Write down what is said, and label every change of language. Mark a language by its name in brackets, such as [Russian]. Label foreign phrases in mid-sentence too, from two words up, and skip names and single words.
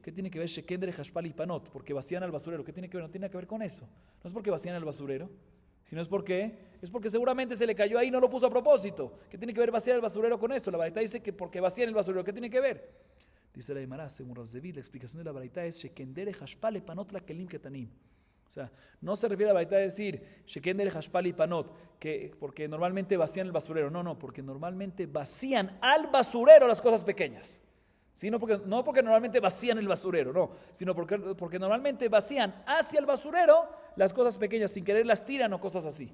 [Spanish] ¿Qué tiene que ver [Hebrew] שכן דרך האשפה לפנות? [Spanish] Porque vacían al basurero. ¿Qué tiene que ver? No tiene nada que ver con eso. No es porque vacían al basurero, sino es porque seguramente se le cayó ahí y no lo puso a propósito. ¿Qué tiene que ver vaciar el basurero con esto? La baraita dice que porque vacían el basurero. ¿Qué tiene que ver? Dice la Gemara, según Rav David, la explicación de la baraita es [Hebrew] שכן דרך האשפה לפנות לה כלים קטנים. [Spanish] O sea, no se refiere a la baraita a decir [Hebrew] שכן דרך האשפה לפנות, [Spanish] porque normalmente vacían el basurero. No, porque normalmente vacían al basurero las cosas pequeñas. ¿Sí? No porque normalmente vacían el basurero, no, sino porque normalmente vacían hacia el basurero las cosas pequeñas, sin querer las tiran o cosas así.